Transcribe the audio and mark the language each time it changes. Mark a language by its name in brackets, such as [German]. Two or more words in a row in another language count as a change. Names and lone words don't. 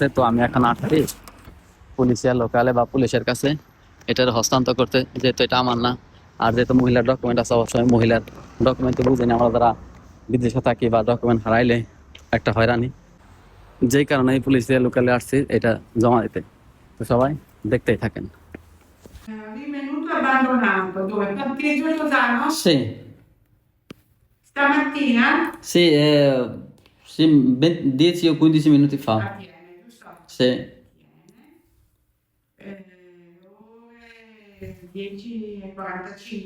[Bangla] তো আমি এখন আসছি পুলিশের লোকালে বা পুলিশের কাছে এটার হস্তান্তর করতে, যেহেতু এটা আমার না। আর যেহেতু মহিলার ডকুমেন্ট আছে, অবশ্যই মহিলার ডকুমেন্ট তো বুঝিনি আমরা যারা বিদেশে থাকি, বা ডকুমেন্ট হারাইলে একটা হয়রানি। যেই কারণে এই পুলিশের লোকালে আসছি এটা জমা দিতে। তো সবাই দেখতেই থাকেন। [Italian] Rinvenuto abbandonato dove? Parcheggio Lozano? Sì, Stamattina? sì, sì, 10 o 15 minuti fa. Attiene, giusto? Sì. Attiene. Ore 10:45.